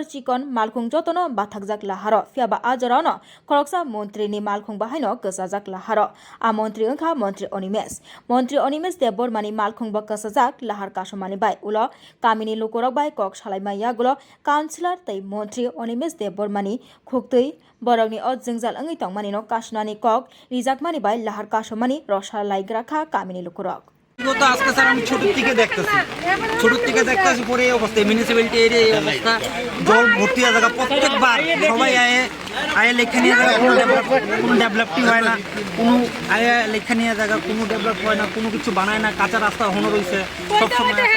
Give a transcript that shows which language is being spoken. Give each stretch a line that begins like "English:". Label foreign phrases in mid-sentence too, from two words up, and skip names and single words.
Kok Borok: चिकन मालखुंग जतनो बाथाकजाक लाहार फियाबा आ जरावनो खरकसा मन्त्रीनि मालखुंग बाहायनो गोसाजाक लाहार आ मन्त्री ओंखा मन्त्री अनिमेश देबबर्मानि मालखुंग बकसाजाक लाहार कासु मानि बाय उलो कामिनि लुकुरक बाय कक सालाइमाया गुलो काउन्सिलर तै मन्त्री अनिमेश देबबर्मानि खुक्तै बरंनि अ जोंजाल ओंगै तंमानि न कासुनानि कक रिजाकमानि बाय लाहार कासुमानि रसा लाइग्राखा कामिनि लुकुरक
Bangla: তো আজকে স্যার আমি ছোট থেকে দেখতেছি পরে এই অবস্থা
English: municipality area
Bangla: এই অবস্থা জল ভর্তি হয়ে থাকা প্রত্যেকবার সবাই আয়ে লেখা নিয়ে জায়গা কোনো ডেভেলপটি হয় না কোনো আয়ে লেখা নিয়ে জায়গা কোনো ডেভেলপ হয় না কোনো কিছু বানায় না কাঁচা রাস্তা হনো রয়েছে সবসময়